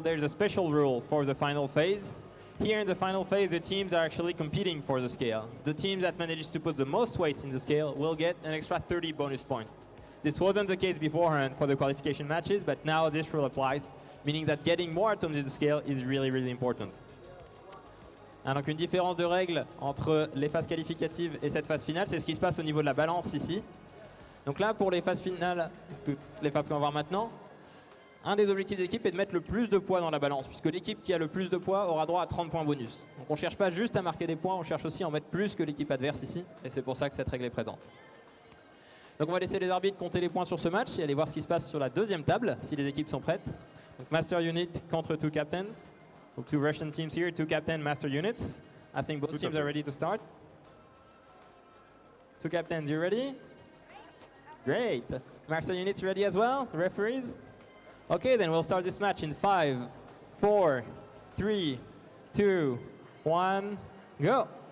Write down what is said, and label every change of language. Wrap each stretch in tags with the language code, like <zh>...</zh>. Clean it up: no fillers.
<en>There's a special rule for the final phase. Here in the final phase, the teams are actually competing for the scale. The team that manages to put the most weights in the scale will get an extra 30 bonus points. This wasn't the case beforehand for the qualification matches, but now this rule applies, meaning that getting more atoms in the scale is really, really important.</en> <fr>Donc une différence de règle entre les phases qualificatives et cette phase finale, c'est ce qui se passe au niveau de la balance ici. Donc là, pour les phases finales, les phases qu'on va voir maintenant, un des objectifs d'équipe est de mettre le plus de poids dans la balance, puisque l'équipe qui a le plus de poids aura droit à 30 points bonus. Donc on ne cherche pas juste à marquer des points, on cherche aussi à en mettre plus que l'équipe adverse ici, et c'est pour ça que cette règle est présente. Donc on va laisser les arbitres compter les points sur ce match et aller voir ce qui se passe sur la deuxième table, si les équipes sont prêtes. Donc Master Unit contre Two Captains.</fr> <en>Donc two Russian teams here, Two Captain, Master Units. I think both teams are ready to start. Two Captains, you ready? Great. Master Units ready as well? Referees? Okay, then we'll start this match in 5, 4, 3, 2, 1, go.</en>